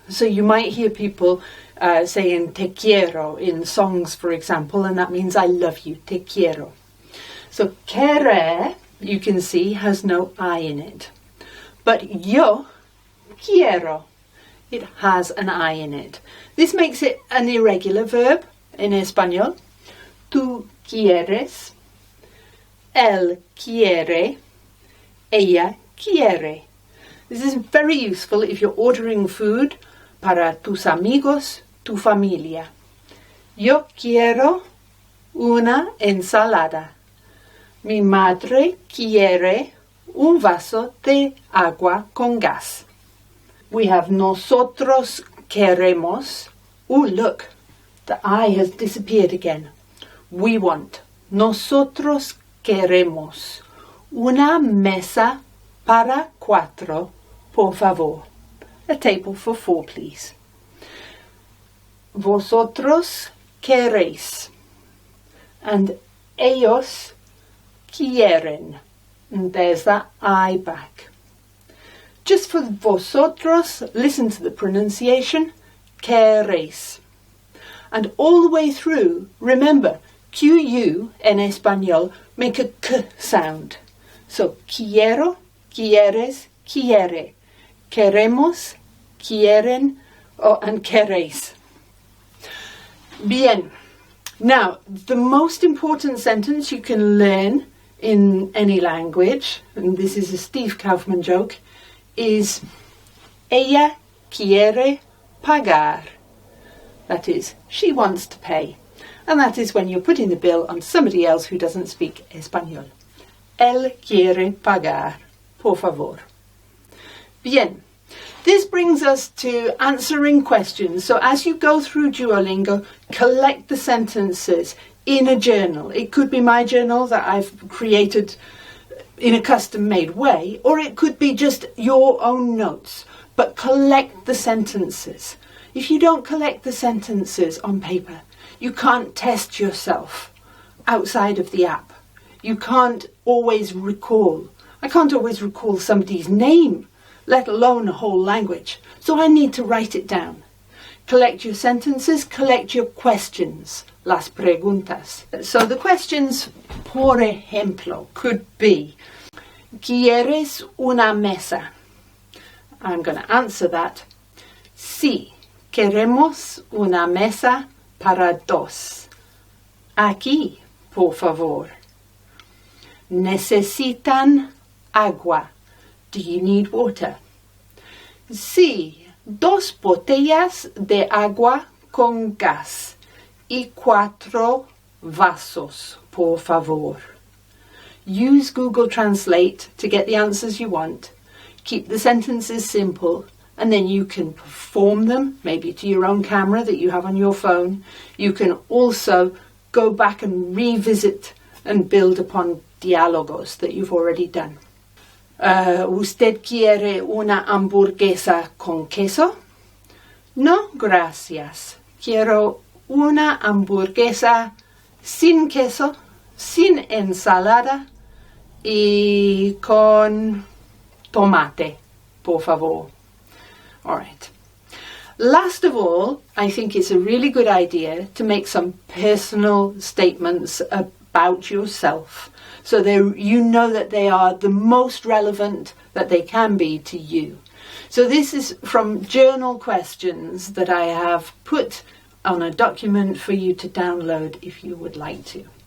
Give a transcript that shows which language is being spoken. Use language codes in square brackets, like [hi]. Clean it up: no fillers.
[en] So you might hear people saying [es] te quiero [en] in songs, for example, and that means I love you, te quiero. So querer, you can see, has no I in it. But yo quiero, it has an I in it. This makes it an irregular verb in Espanol. [es] Tú quieres, él quiere, ella quiere. [en] This is very useful if you're ordering food [es] para tus amigos, tu familia. Yo quiero una ensalada. Mi madre quiere un vaso de agua con gas. [en] We have [es] nosotros queremos. [en] Oh, look, the I has disappeared again. We want. [es] Nosotros queremos una mesa para cuatro, por favor. [en] A table for four, please. [es] Vosotros queréis. And ellos quieren. [en] And there's that I back. Just for vosotros, listen to the pronunciation, queréis. And all the way through, remember, QU in Espanol make a K sound. [es] So, quiero, quieres, quiere. Queremos, quieren, and queréis. Bien. [en] Now, the most important sentence you can learn in any language, and this is a Steve Kaufman joke, is [es] ella quiere pagar. [en] That is, she wants to pay. And that is when you're putting the bill on somebody else who doesn't speak Espanol. [es] Él quiere pagar, por favor. Bien. [en] This brings us to answering questions. So as you go through Duolingo, collect the sentences in a journal. It could be my journal that I've created in a custom-made way, or it could be just your own notes. But collect the sentences. If you don't collect the sentences on paper, you can't test yourself outside of the app. You can't always recall. I can't always recall somebody's name, let alone a whole language. So I need to write it down. Collect your sentences, collect your questions, [es] las preguntas. [en] So the questions, [es] por ejemplo, [en] could be, [es] ¿Quieres una mesa? [en] I'm going to answer that. [es] Sí, queremos una mesa para dos. Aquí, por favor. ¿Necesitan agua? [en] Do you need water? [es] Sí, 2 botellas de agua con gas y 4 vasos, por favor. [en] Use Google Translate to get the answers you want. Keep the sentences simple, and then you can perform them, maybe to your own camera that you have on your phone. You can also go back and revisit and build upon diálogos that you've already done. [es] ¿Usted quiere una hamburguesa con queso? No, gracias. Quiero una hamburguesa sin queso, sin ensalada y con tomate, por favor. [en] All right. Last of all, I think it's a really good idea to make some personal statements about yourself, so you know that they are the most relevant that they can be to you. So this is from journal questions that I have put on a document for you to download if you would like to.